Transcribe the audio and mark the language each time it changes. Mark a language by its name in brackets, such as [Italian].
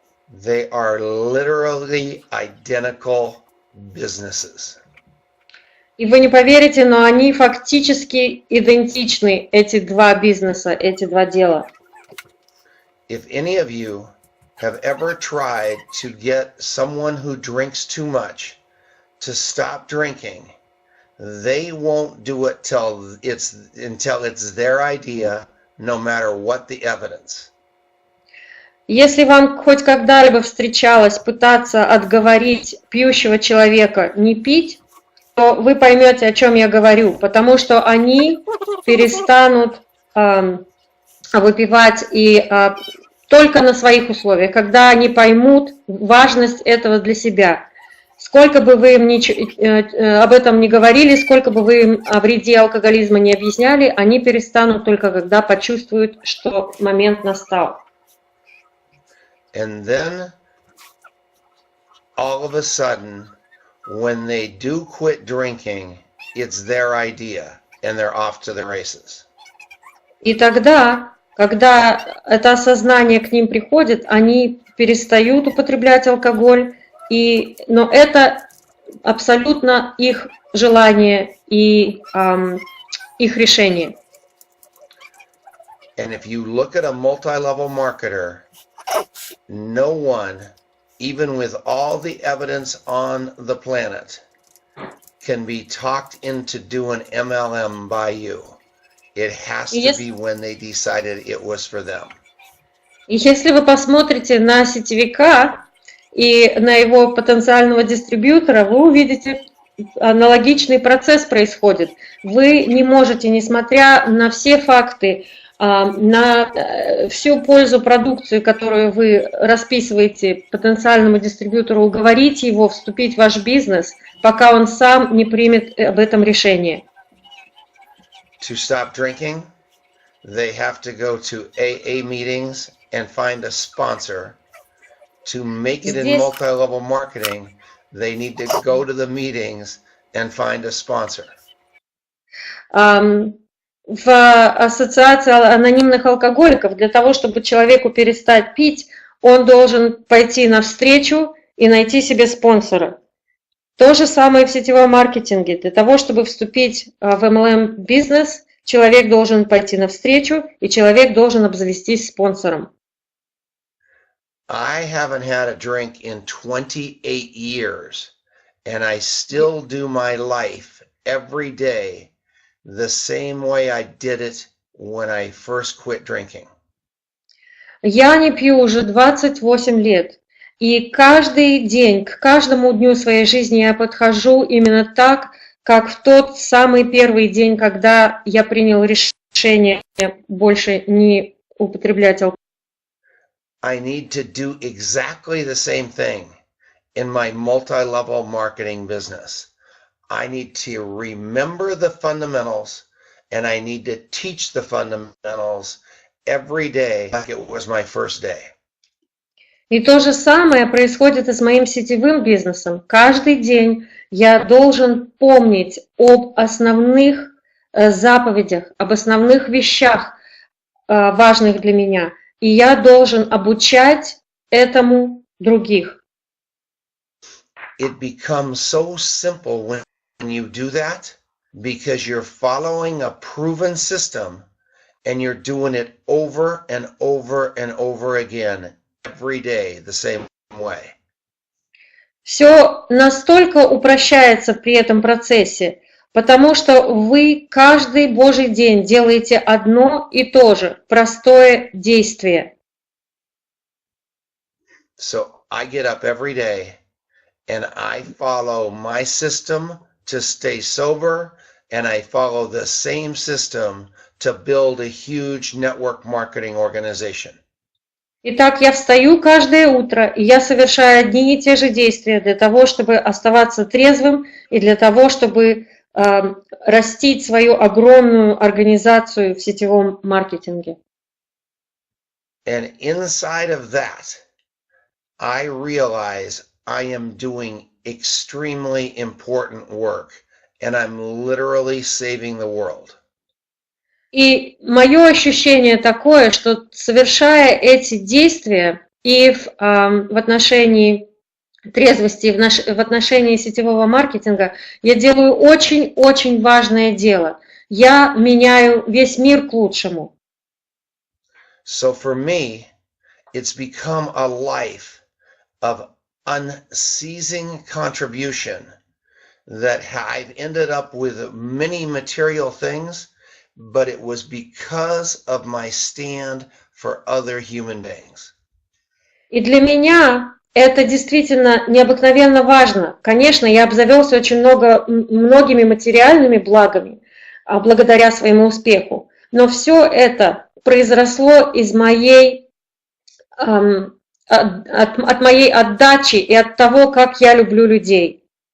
[English] They are literally identical businesses. [Russian] И вы не поверите, но они фактически идентичны, эти 2 бизнеса, эти 2 дела. [English] If any of you have ever tried to get someone who drinks too much to stop drinking, they won't do it until it's their idea, no matter what the evidence. [Russian] Если вам хоть когда-либо встречалось пытаться отговорить пьющего человека не пить, то вы поймете, о чем я говорю, потому что они перестанут выпивать и только на своих условиях, когда они поймут важность этого для себя. Сколько бы вы им об этом не говорили, сколько бы вы им о вреде алкоголизма не объясняли, они перестанут только когда почувствуют, что момент настал. [English] And then, all of a sudden, when they do quit drinking, it's their idea, and they're off to the races. [Russian] И тогда, когда это осознание к ним приходит, они перестают употреблять алкоголь, но это абсолютно их желание и их решение. [English] And if you look at a multi-level marketer, no one, even with all the evidence on the planet, can be talked into doing MLM by you. It has to be when they decided it was for them. [Russian] И если вы посмотрите на сетевика и на его потенциального дистрибьютора, вы увидите, аналогичный процесс происходит. Вы не можете, несмотря на все факты, на всю пользу продукции, которую вы расписываете потенциальному дистрибьютору, уговорить его вступить в ваш бизнес, пока он сам не примет об этом решение. [English] To stop drinking, they have to go to AA meetings and find a sponsor. To make it in multi-level marketing, they need to go to the meetings and find a sponsor. [Russian] В ассоциации анонимных алкоголиков для того, чтобы человеку перестать пить, он должен пойти навстречу и найти себе спонсора. То же самое в сетевом маркетинге. Для того, чтобы вступить в MLM-бизнес, человек должен пойти навстречу, и человек должен обзавестись спонсором. [English] I haven't had a drink in 28 years, and I still do my life every day the same way I did it when I first quit drinking. [Russian] Я не пью уже 28 лет, и каждый день, к каждому дню своей жизни я подхожу именно так, как в тот самый первый день, когда я принял решение больше не употреблять алкоголь. [English] I need to do exactly the same thing in my multi-level marketing business. I need to remember the fundamentals, and I need to teach the fundamentals every day like it was my first day. [Russian] И то же самое происходит и с моим сетевым бизнесом. Каждый день я должен помнить об основных заповедях, об основных вещах, важных для меня. И я должен обучать этому других. [English] It becomes so simple when you do that because you're following a proven system and you're doing it over and over and over again every day the same way. [Russian] Все настолько упрощается при этом процессе, потому что вы каждый Божий день делаете одно и то же, простое действие. [English] So I get up every day and I follow my system to stay sober, and I follow the same system to build a huge network marketing organization. [Russian] Итак, я встаю каждое утро, и я совершаю одни и те же действия для того, чтобы оставаться трезвым и для того, чтобы растить свою огромную организацию в сетевом маркетинге. [English] And inside of that, I realize I am doing extremely important work, and I'm literally saving the world. [Russian] И мое ощущение такое, что совершая эти действия и в отношении трезвости, и в отношении сетевого маркетинга, я делаю очень-очень важное дело. Я меняю весь мир к лучшему. [English] So for me, it's become a life of unceasing contribution that I've ended up with many material things, but it was because of my stand for other human beings. [Russian] И для меня это действительно необыкновенно важно. Конечно, я обзавелся очень многими материальными благами благодаря своему успеху, но все это произросло из от моей отдачи и от того, как я люблю людей.